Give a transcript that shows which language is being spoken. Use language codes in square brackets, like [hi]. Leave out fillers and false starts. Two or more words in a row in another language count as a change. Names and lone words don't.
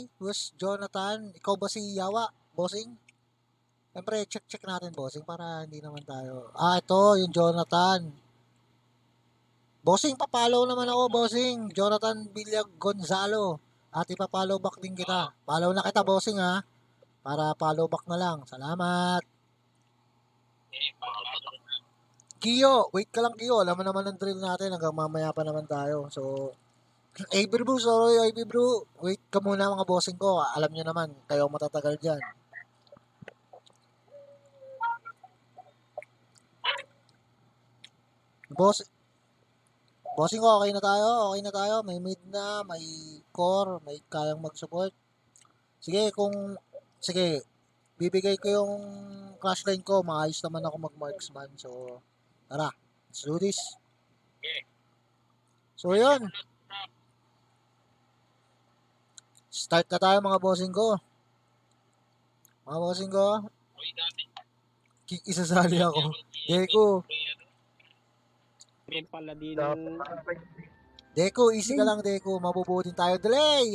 [tl] Who's Jonathan? Ikaw ba si Yawa, bossing? Siyempre, check natin, bossing, para hindi naman tayo. Ito, yung Jonathan. Bossing, papalaw naman ako, bossing. Jonathan Villag Gonzalo. At ipapollow back din kita. Follow na kita, bossing, ha? Para [en] follow back [tl] na lang. Salamat. Kiyo, wait ka lang, Kiyo. Alam mo naman ang drill natin. Hanggang mamaya pa naman tayo. So, AB bro, sorry, AB bro. Wait ka muna, mga bossing ko. Alam nyo naman, kayo matatagal dyan. Bossing ko, okay na tayo. May mid na, may core, may kayang mag-support. Sige, bibigay ko yung [en] crash line [tl] ko. Maayos naman ako mag-marksman. So, tara, [en] let's do this. So, [tl] yun. Start na tayo, mga bossing ko. Isasali ako. Deko, easy ka lang, Deko. Mabubutin tayo. Delay!